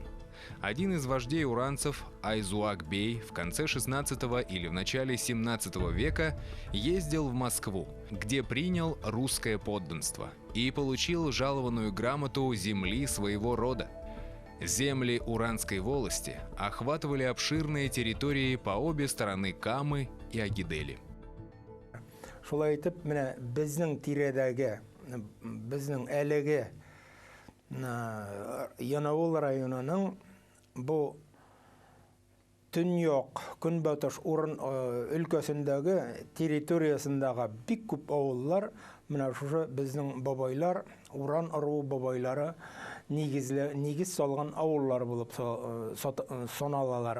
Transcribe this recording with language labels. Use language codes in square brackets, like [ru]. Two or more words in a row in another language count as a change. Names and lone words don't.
[ru] Один из вождей уранцев, Айзуак-бей, в конце 16 или в начале 17 века ездил в Москву, где принял русское подданство и получил жалованную грамоту земли своего рода. Земли Уранской волости охватывали обширные территории по обе стороны Камы и Агидели. [tt] Шулай итеп, менә безнең тирәдәге, безнең әлеге Янаул районының бу төньяк көнбатыш урын өлкәсендәге территориясындагы бик күп авыллар, менә шушы безнең бабайлар, Уран аруы бабайлары нигез салган авыллар булып саналалар.